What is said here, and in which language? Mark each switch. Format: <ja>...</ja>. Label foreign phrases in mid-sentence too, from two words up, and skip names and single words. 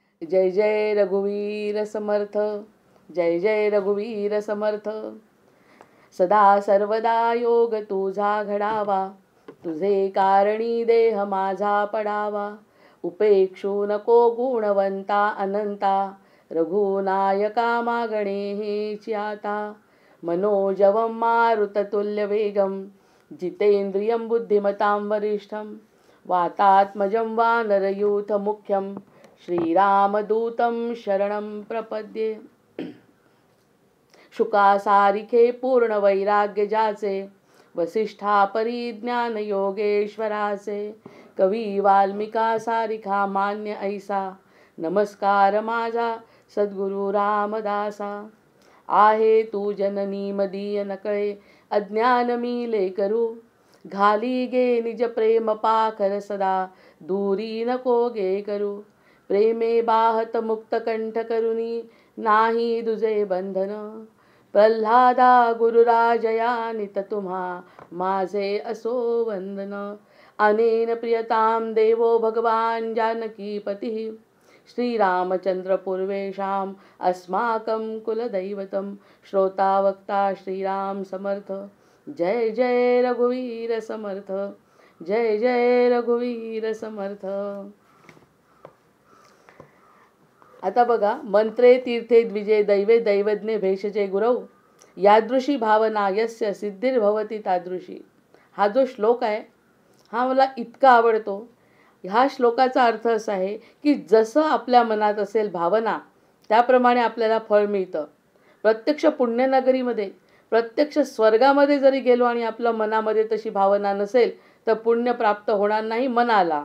<mr>जय जय रघुवीर समर्थ, जय जय रघुवीर समर्थ. सदा सर्वदा योग तुझा घडावा, तुझे कारणी देह माझा पडावा. उपेक्षू नको गुणवंता अनंता, रघुनायका मागणे हेची आता.</mr> <sa>मनोजवं मारुततुल्यवेगं, जितेन्द्रियं बुद्धिमतां वरिष्ठं. वातात्मजं वानरयूथमुख्यं, श्रीरामदूतं शरणं प्रपद्ये.</sa> <mr>शुकासारिखे पूर्ण वैराग्य जाचे, वसिष्ठा परिज्ञान योगेश्वराचे. कवी वाल्मिका सारिखा मान्य ऐसा, नमस्कार माझा सद्गुरु रामदासा. आहे तू जननी मदीय नकळे, अज्ञान मी लेकरू. घाली गे निज प्रेम पाखर सदा, दूरी नको गे करू. प्रेमे बाहत मुक्त कंठ करुनी, नाही दुजे बंधन. प्रल्हादा गुरुराजया नित तुम्हा, माझे असो वंदन.</mr> <sa>अनेन प्रियताम देवो भगवान जानकीपतिः, श्रीरामचंद्र पूर्वेशाम अस्माकं कुलदैवतं.</sa> <mr>श्रोता वक्ता श्रीराम समर्थ, जय जय रघुवीर समर्थ, जय जय रघुवीर समर्थ. आता बघा,</mr> <sa>मंत्रे तीर्थे द्विजे दैवे दैवज्ञे भेषजे गुरौ, यादृशी भावना यस्य सिद्धिर्भवती तादृशी.</sa> <mr>हा जो श्लोक आहे हा मला इतका आवडतो. ह्या श्लोकाचा अर्थ असा आहे की जसं आपल्या मनात असेल भावना, त्याप्रमाणे आपल्याला फळ मिळतं. प्रत्यक्ष पुण्यनगरीमध्ये, प्रत्यक्ष स्वर्गामध्ये जरी गेलो आणि आपल्या मनामध्ये तशी भावना नसेल तर पुण्य प्राप्त होणार नाही मनाला.</mr>